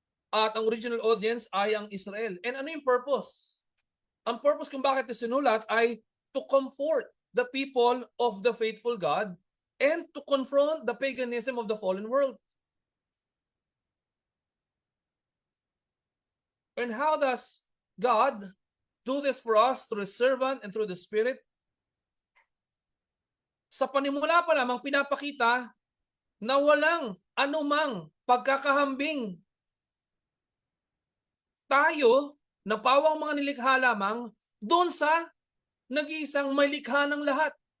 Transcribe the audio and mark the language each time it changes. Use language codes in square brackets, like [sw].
[tl] At ang original audience ay ang Israel. And ano yung purpose? Ang purpose kung bakit ito sinulat [en] ay to comfort the people of the faithful God and to confront the paganism of the fallen world. And how does God do this for us through His servant and through the Spirit? [tl] Sa panimula pa lamang pinapakita na walang anumang pagkakahambing tayo na pawang mga nilikha lamang doon sa nag-iisang may likha ng lahat.